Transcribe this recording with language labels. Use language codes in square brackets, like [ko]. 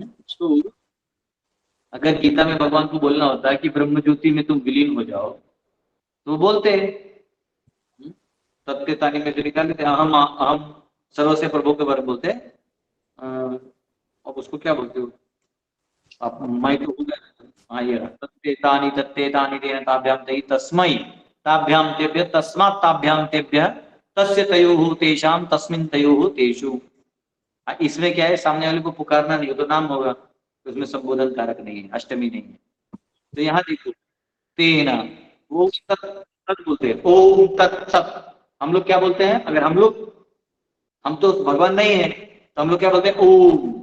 [hi] तो अगर गीता में भगवान को बोलना होता है कि ब्रह्म ज्योति में तुम विलीन हो जाओ तो बोलते हैं. तत्तेतानि में जो निकाल देते, अहम अहम सर्वस्य प्रभु के बारे में बोलते हैं. अब उसको क्या बोलते हो आप, मैं तो हूं. [sa] हाँ ये तत्तेतानि तत्तेतानि तेन ताभ्यां तै तस्मै ताभ्यां तेभ्यः तस्मात् ताभ्यां तेभ्यः तस्य तयोः तेषां तस्मिन् तयोः तेषु. [hi] इसमें क्या है, सामने वाले को पुकारना नहीं हो तो नाम होगा, उसमें संबोधन कारक नहीं है, अष्टमी नहीं है. तो यहाँ देखो तेना, वो तत् बोलते हैं, ओम तत्सत. हम लोग क्या बोलते हैं, अगर हम तो भगवान नहीं है तो हम लोग क्या बोलते हैं, ओम.